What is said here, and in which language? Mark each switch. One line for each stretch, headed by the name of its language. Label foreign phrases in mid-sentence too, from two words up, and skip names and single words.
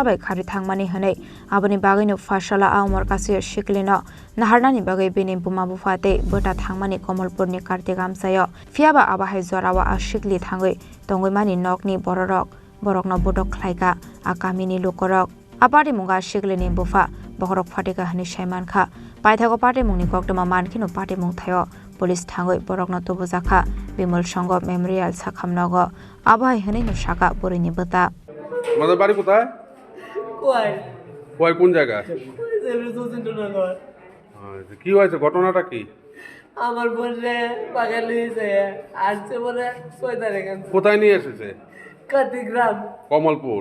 Kok Borok: bai khari thangmani hanai aboni bagino fashala Umar kasukya Siklino Naharnani bagai bini bumabu fate bota thangmani Komolpur ni kartik amsayo fiaba abahai zorawa Sikli thangwi tongwi mani nokni Bohrorok borokno Butok Khlaika akamini lukorok apati munga Sikli ni bufa Bohrorok fatika hani Shaimankha paithago pati mungni koktoma mankhino pati mung thayo Police thangwi borokno tubujakha Bimul Songo Memorial Sakhamnogo abahai hani no shaka borini bata
Bangla: আমাদের বাড়ি কোথায়? কোয়াই কোন জায়গা? কি হয়েছে ঘটনাটা কি? আমার বোনে পাগল হয়েছে আসছে বলে 6 তারিখে কোথায় নিয়ে এসেছে? কাটিগ্রাম কমলপুর।